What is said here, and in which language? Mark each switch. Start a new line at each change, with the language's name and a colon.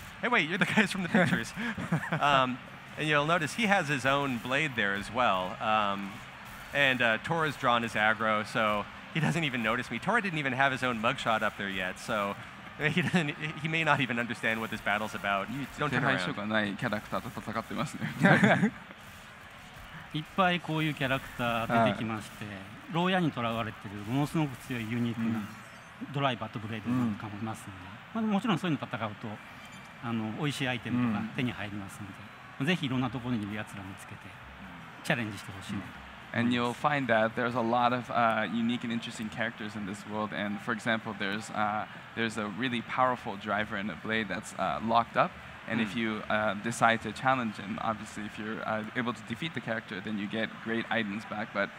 English: Hey, wait, you're the guys from the pictures. And you'll notice he has his own blade there as well. And Tora's drawn his aggro, so he doesn't even notice me. Tora didn't even have his own mugshot up there yet, so he may not even understand what this battle's about. Don't
Japanese: 手
English: turn
Japanese: 配書
English: around.
Japanese: がないキャラクターと戦ってますね。いっぱいこういうキャラクター出てきまして、牢屋にとらわれているものすごく強いユニークなドライバーとブレードなんかもいますので、もちろんそういうの戦うと美味しいアイテムとか手に入りますので、ぜひいろんなところにいるやつら見つけてチャレンジしてほしいなと。
English: And you'll find that there's a lot of unique and interesting characters in this world. And for example, there's a really powerful driver in a blade that's locked up. And if you decide to challenge him, obviously, if you're able to defeat the character, then you get great items back.